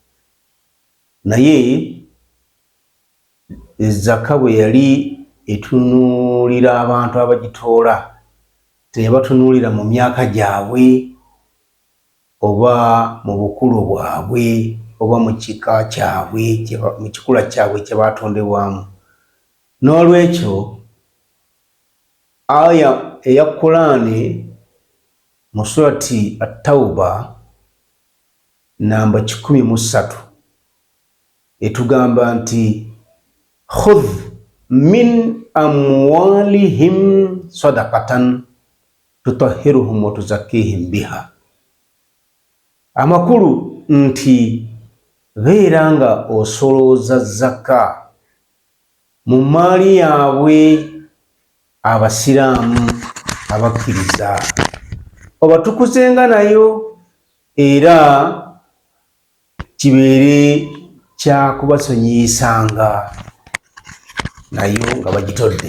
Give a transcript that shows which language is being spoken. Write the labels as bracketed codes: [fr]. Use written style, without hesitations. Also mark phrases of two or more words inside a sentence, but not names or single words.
[lg] naye zaka bwe yali etunuulira abantu abagitoola tebatunuulira mu myaka gyabwe oba mu bukulu bwabwe oba mu kika kyabwe, mu kikula kyabwe kye baatondebwamu. N'olwekyo aya eya Qur'ani mu surati At-Tawba namba 13 etugamba nti [ar] خذ من أموالهم صدقة تطهرهم وتزكيهم بها. [lg] Amakulu nti beera nga osolooza zaka mu maali yaabwe abasiraamu abakkiriza, obatukuzenga nayo era kibeere kya kubasonyiyisanga nayo nga bagitodde.